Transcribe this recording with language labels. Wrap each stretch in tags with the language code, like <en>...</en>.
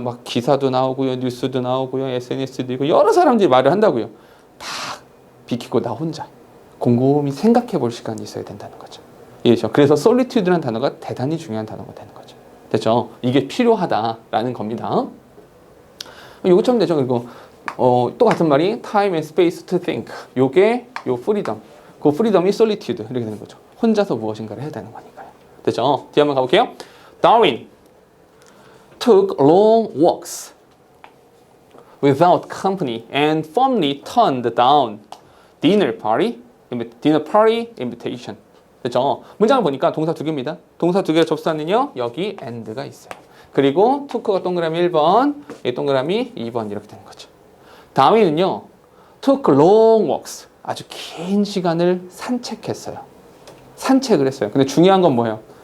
<ko>막 기사도 나오고요, 뉴스도 나오고요, SNS도 있고 여러 사람들이 말을 한다고요. 다 비키고 나 혼자 곰곰이 생각해 볼 시간이 있어야 된다는 거죠. 이해죠? 그래서 solitude라는 단어가 대단히 중요한 단어가 되는 거죠. 됐죠? 이게 필요하다라는 겁니다. 요거처럼 되죠. 그리고 또 같은 말이</ko> <en>time and space to think.</en> <ko>요게 요 freedom. 그 freedom이 solitude 이렇게 되는 거죠. 혼자서 무엇인가를 해야 되는 거니까요. 됐죠? 뒤에 한번 가볼게요.</ko> <en>Darwin took long walks without company and firmly turned down dinner party invitation.</en> <ko>됐죠? 문장을 보니까 동사 두 개입니다. 동사 두 개를 접수하는요. 여기 and가 있어요. 그리고 took가 동그라미 1번, 이 동그라미 2번 이렇게 되는 거죠. 다윈은요.</ko> <en>took long walks.</en> <ko>아주 긴 시간을 산책했어요. 산책을 했어요. 근데 중요한 건 뭐예요?</ko>